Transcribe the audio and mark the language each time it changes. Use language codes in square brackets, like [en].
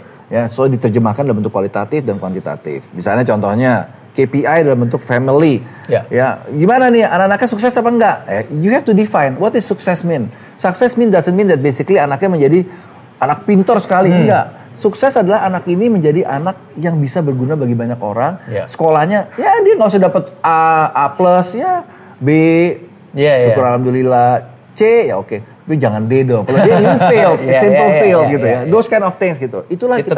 [id] Ya, so diterjemahkan dalam bentuk kualitatif dan kuantitatif. Misalnya contohnya KPI dalam bentuk family. Ya, gimana nih anak-anaknya sukses apa enggak? [en] You have to define what is success mean. Success doesn't mean that basically [id] anaknya menjadi anak pintar sekali, enggak. Sukses adalah anak ini menjadi anak yang bisa berguna bagi banyak orang. Sekolahnya, ya dia nggak usah dapat A plus, ya B, syukur alhamdulillah, C, ya tapi jangan D dong. Kalau D ini fail, simple fail gitu ya. [en] Those kind of things [id] gitu. Itulah kita